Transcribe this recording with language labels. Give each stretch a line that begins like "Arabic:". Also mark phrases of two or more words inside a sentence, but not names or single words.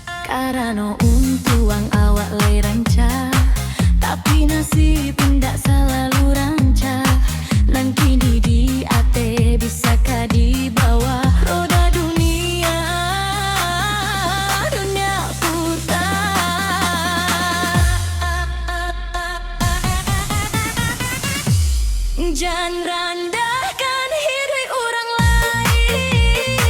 Minangkabau: Karena untuang awak lai rancak, tapi nasib ndak selalu rancak. Nang kini di ate bisa ka di bawah roda dunia, dunia putar.
Indonesian: Jangan rendahkan hidup orang lain.